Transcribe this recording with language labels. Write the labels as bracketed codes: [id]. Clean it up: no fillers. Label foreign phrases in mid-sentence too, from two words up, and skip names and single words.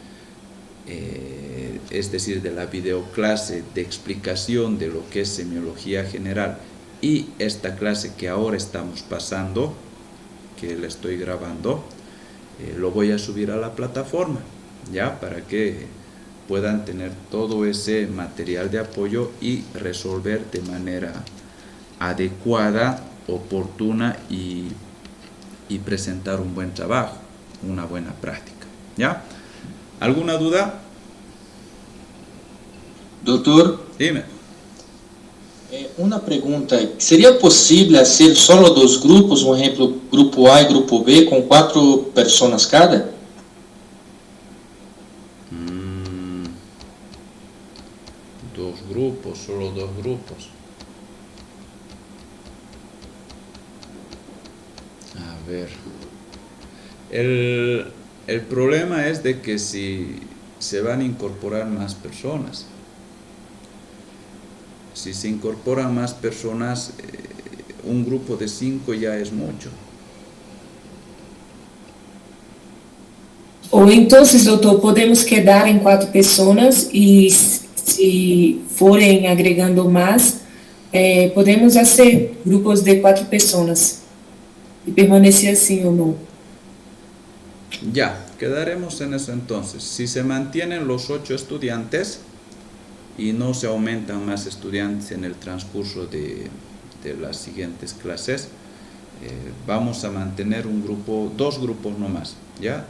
[es] es decir, de la videoclase de explicación de lo que es semiología general, y esta clase que ahora estamos pasando, que la estoy grabando, lo voy a subir a la plataforma, ya, para que puedan tener todo ese material de apoyo y resolver de manera adecuada, oportuna y presentar un buen trabajo, una buena práctica, ¿ya? ¿Alguna duda? [pt] Doutor, [es] Dime. [pt] uma pergunta. Seria possível fazer só dos grupos, por exemplo, grupo A e grupo B, com 4 pessoas cada? [es] Dos grupos, solo dos grupos. A ver. El problema es de que si se van a incorporar más personas. Si se incorporan más personas, un grupo de 5 ya es mucho. [pt] Ou então, doutor, podemos quedar em 4 pessoas e se forem agregando mais, podemos fazer grupos de 4 pessoas e permanecer assim ou não? [es] Ya, quedaremos en eso entonces. Si se mantienen los 8 estudiantes y no se aumentan más estudiantes en el transcurso de las siguientes clases, vamos a mantener un grupo, 2 grupos nomás, ¿ya?